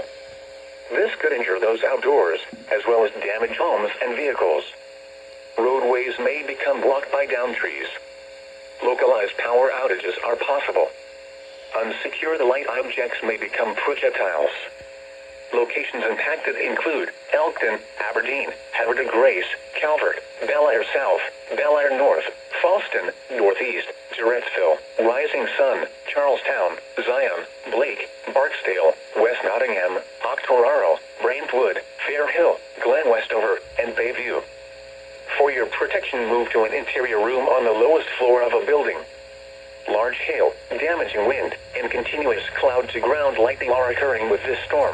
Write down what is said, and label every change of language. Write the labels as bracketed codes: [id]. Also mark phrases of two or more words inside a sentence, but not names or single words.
[en] This could injure those outdoors, as well as damage homes and vehicles. Roadways may become blocked by downed trees. Localized power outages are possible. Unsecured light objects may become projectiles. Locations impacted include Elkton, Aberdeen, Havre de Grace, Calvert, Bellaire South, Bellaire North, Fallston, Northeast, Jarrettsville, Rising Sun, Charlestown, Zion, Blake, Barksdale, West Nottingham, Octoraro, Brentwood, Fair Hill, Glen Westover, and Bayview. For your protection, move to an interior room on the lowest floor of a building. Large hail, damaging wind, and continuous cloud-to-ground lightning are occurring with this storm.